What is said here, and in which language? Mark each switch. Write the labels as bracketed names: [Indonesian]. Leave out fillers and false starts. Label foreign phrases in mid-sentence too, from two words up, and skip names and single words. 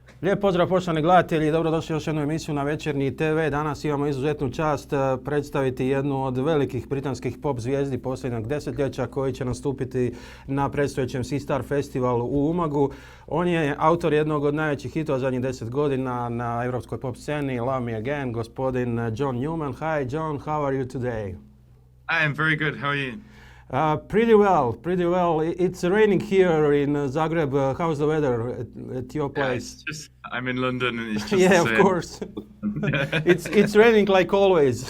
[Croatian] Lijep pozdrav poštovani gledatelji, dobrodošli u još jednu emisiju na Večernji TV. Danas imamo izuzetnu čast predstaviti jednu od velikih britanskih pop zvijezdi posljednjeg desetljeća koji će nastupiti na predstojećem Sistar festivalu u Umagu. On je autor jednog od najvećih hitova zadnjih 10 godina na europskoj pop sceni, Love Me Again, gospodin John Newman. [English] Hi John, how are you today? I am very good, how are you? Pretty well, pretty well. It's raining here in Zagreb. How's the weather at your place? Yeah, I'm in London and it's just Yeah, the same. of course. It's raining like always.